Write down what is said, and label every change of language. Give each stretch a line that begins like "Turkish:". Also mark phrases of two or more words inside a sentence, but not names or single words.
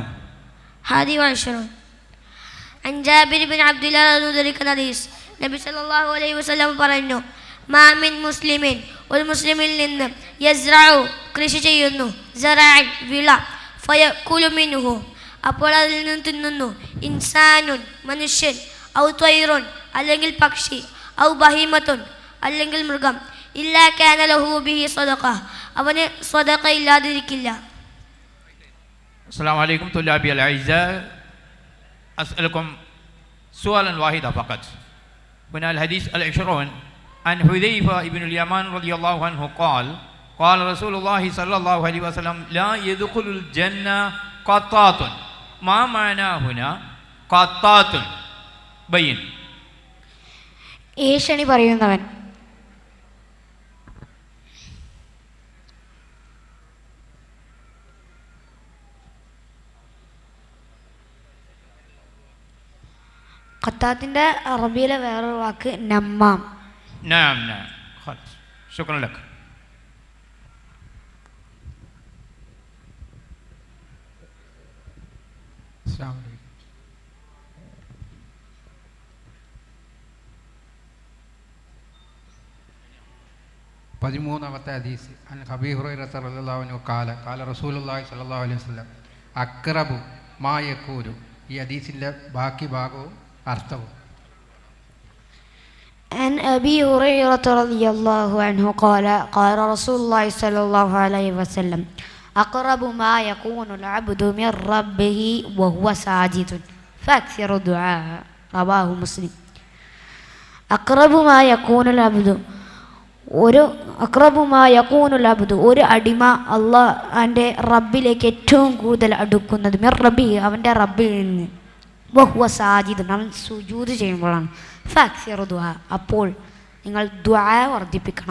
Arabic: حادي وعشرون عن جابر بن عبد الله رضي الله
Malayalam: ഹദീസ് നബി
Arabic: صلى الله عليه وسلم
Malayalam: പറഞ്ഞു
Arabic: ما من مسلم
Malayalam: ഒരു മുസ്ലിമിൽ നിന്ന് യസ്റഉ കൃഷി ചെയ്യുന്നു, സറഅൻ വിള,
Arabic: فيأكل منه
Malayalam: അപ്പോൾ അതിൽ നിന്ന് തിന്നുന്നു, ഇൻസാനുൻ മനുഷ്യൻ,
Arabic: أو طير
Malayalam: അല്ലെങ്കിൽ പക്ഷി,
Arabic: أو بهيمة
Malayalam: അല്ലെങ്കിൽ മൃഗം,
Arabic: إلا كان له به صدقة
Malayalam: അവന് സദഖ ഇല്ലാതിരിക്കില്ല.
Arabic: السلام عليكم طلابي الأعزاء أسألكم سؤالا واحدا فقط. من الحديث العشرون عن حذيفة بن اليمان رضي الله عنه قال قال رسول الله صلى الله عليه وسلم لا يدخل الجنة قطات. ما معنى هنا قطات؟ بين.
Malayalam: ഏഷണി പറയുന്നവൻ. ഖത്താത്തിൻ്റെ അറബിയിലെ വേറൊരു വാക്ക് നമ്മാം.
Arabic: نعم نعم خلاص شكرا لك. السلام عليكم.
Malayalam: പതിമൂന്നാമത്തെ ഹദീസ്
Arabic: عن أبي هريرة رضي الله عنه قال قال رسول الله صلى الله عليه وسلم أقرب ما يقول.
Malayalam: ഈ ഹദീസിൻ്റെ ബാക്കി ഭാഗവും അർത്ഥവും.
Arabic: عن أبي هريرة رضي الله عنه قال قال رسول الله صلى الله عليه وسلم أقرب ما يكون العبد من ربه وهو ساجد فأكثر الدعاء. رواه مسلم. أقرب ما يكون العبد
Malayalam: ഒരു അടിമ അള്ളാഹുവിൻ്റെ റബ്ബിലേക്ക് ഏറ്റവും കൂടുതൽ അടുക്കുന്നത്
Arabic: من ربه
Malayalam: അവൻ്റെ റബ്ബിൽ നിന്ന്,
Arabic: وهو ساجد
Malayalam: അവൻ സുജൂദ് ചെയ്യുമ്പോഴാണ്.
Arabic: فأكثروا الدعاء
Malayalam: അപ്പോൾ നിങ്ങൾ ദുആ വർദ്ധിപ്പിക്കണം.